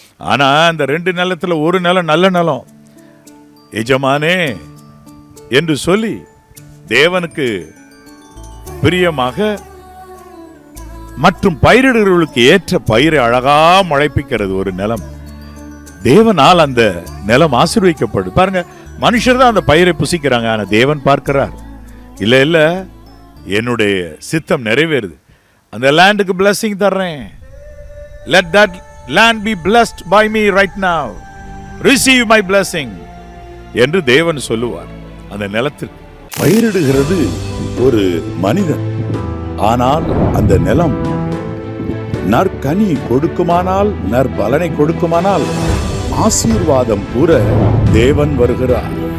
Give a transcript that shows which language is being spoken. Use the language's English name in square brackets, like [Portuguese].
[Tamil] ஆனால் அந்த 2 நிலத்தில் ஒரு நிலம் நல்ல நிலம், எஜமானே என்று சொல்லி தேவனுக்கு பிரியமாக மற்றும் பயிரிடுகளுக்கு ஏற்ற பயிரை அழகா முளைப்பிக்கிறது ஒரு நிலம். தேவனால் அந்த நிலம் ஆசீர்வதிக்கப்படுது. பாருங்க, மனுஷர் தான் அந்த பயிரை புசிக்கிறாங்க, ஆனா தேவன் பார்க்கிறார். இல்ல இல்ல, என்னுடைய சித்தம் நிறைவேறுது, அந்த லேண்டுக்கு பிளஸிங் தர்றேன். [English] Let that land be blessed by me right now. Receive my blessing [Tamil] என்று தேவன் சொல்லுவார். அந்த நிலத்திற்கு பயிரிடுகிறது ஒரு மனிதன், ஆனால் அந்த நிலம் நற்கனி கொடுக்குமானால், நற்பலனை கொடுக்குமானால், ஆசீர்வாதம் கூற தேவன் வருகிறார்.